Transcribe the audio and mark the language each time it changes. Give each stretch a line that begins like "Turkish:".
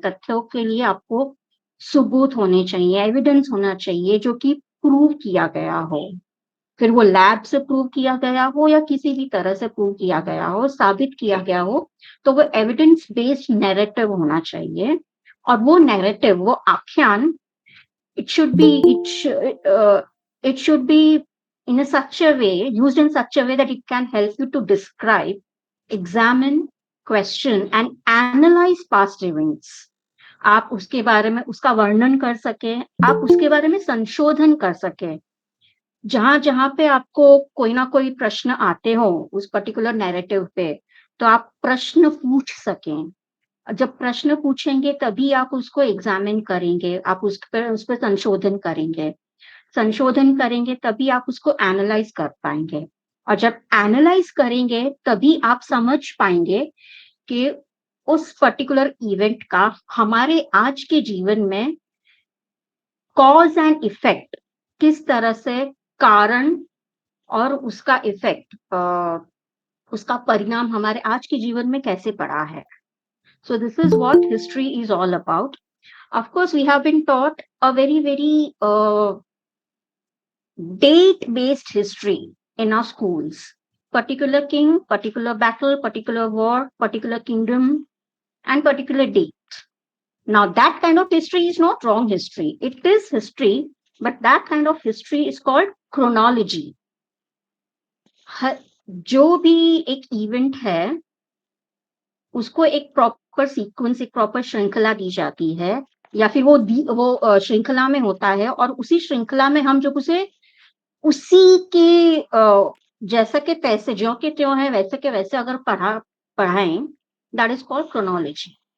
Hindi: तथ्यों के लिए आपको सबूत होने चाहिए, एविडेंस होना चाहिए जो कि प्रूव किया गया हो, फिर वो लैब से प्रूव किया गया हो या किसी भी तरह से प्रूव किया गया हो, साबित किया गया हो। तो वो एविडेंस बेस्ड नैरेटिव होना चाहिए। और वो नैरेटिव, वो आख्यान,
English: it should be it sh- it should be in a such a way, used in such a way that it can help you to describe, examine, question and analyze past events.
Hindi: आप उसके बारे में उसका वर्णन कर सके, आप उसके बारे में संशोधन कर सके। जहां जहां पे आपको कोई ना कोई प्रश्न आते हो उस पर्टिकुलर नैरेटिव पे, तो आप प्रश्न पूछ सकें। जब प्रश्न पूछेंगे तभी आप उसको एग्जामिन करेंगे, आप उस पर संशोधन करेंगे। संशोधन करेंगे तभी आप उसको एनालाइज कर पाएंगे। और जब एनालाइज करेंगे तभी आप समझ पाएंगे कि उस पर्टिकुलर इवेंट का हमारे आज के जीवन में कॉज एंड इफेक्ट, किस तरह से कारण और उसका इफेक्ट, उसका परिणाम हमारे आज के जीवन में कैसे पड़ा है।
English: So this is what history is all about. Of course, we have been taught a very date-based history in our schools. Particular king, particular battle, particular war, particular kingdom, and particular date. Now, that kind of history is not wrong history. It is history, but that kind of history is called chronology.
Hindi: जो भी एक event है, उसको एक proper sequence, एक proper श्रृंखला दी जाती है, या फिर वो श्रृंखला में होता है, और उसी श्रृंखला में हम जब उसे उसी के जैसा के तैसे, ज्यों के त्यों है वैसे के वैसे अगर पढ़ाएं,
English: That is called chronology.